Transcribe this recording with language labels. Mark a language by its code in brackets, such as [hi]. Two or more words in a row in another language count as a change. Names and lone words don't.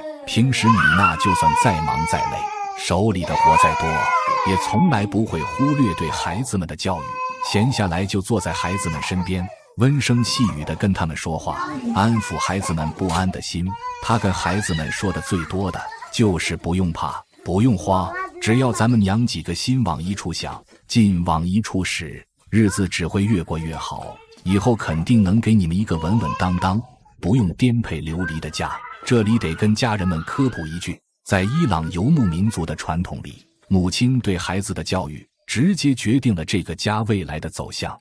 [zh] 平時米娜就算再忙再累，手裡的活再多，也從來不會忽略對孩子們的教育，閒下來就坐在孩子們身邊，溫聲細語地跟他們說話，安撫孩子們不安的心。她跟孩子們說的最多的就是不用怕，不用慌，只要咱們娘幾個心往一處想，勁往一處使，日子只會越過越好，以後肯定能給你們一個穩穩當當，不用顛沛流離的家。這裡得跟家人們科普一句，在伊朗游牧民族的傳統裡，母親對孩子的教育直接決定了這個家未來的走向。